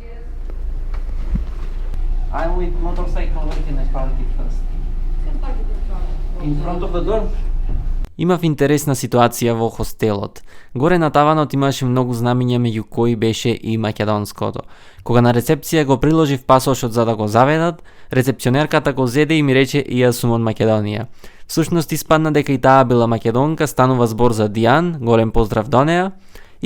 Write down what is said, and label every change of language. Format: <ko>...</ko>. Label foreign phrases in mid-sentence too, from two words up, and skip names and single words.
<en>I'm with motorcycle waiting at parking first. In front of the door?</en> <mk>Имав интересна ситуација во хостелот. Горе на таванот имаше многу знамиња меѓу кои беше и македонското. Кога на рецепција го приложив пасошот за да го заведат, рецепционерката го зеде и ми рече и јас сум од Македонија. Всушност испадна дека и таа била македонка, станува збор за Дијан, голем поздрав до неа.</mk>